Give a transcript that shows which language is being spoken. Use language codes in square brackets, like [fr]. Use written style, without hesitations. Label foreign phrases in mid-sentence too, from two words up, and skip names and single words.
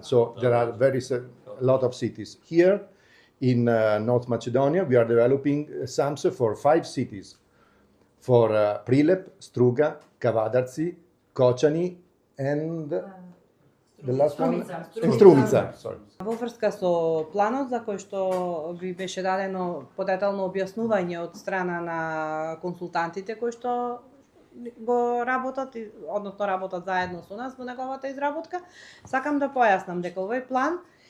[en] So there are a lot of cities. Here in North Macedonia, we are developing SAMS for 5 cities. For Prilep, Struga, Kavadarci, Kočani, and the last one? Strumica. Sorry. [mk] Во врска со планот за кој што ви беше дадено подетално објаснување од страна на консултантите кои што го работат, односно работат заедно со нас во неговата изработка, сакам да појаснам дека овој план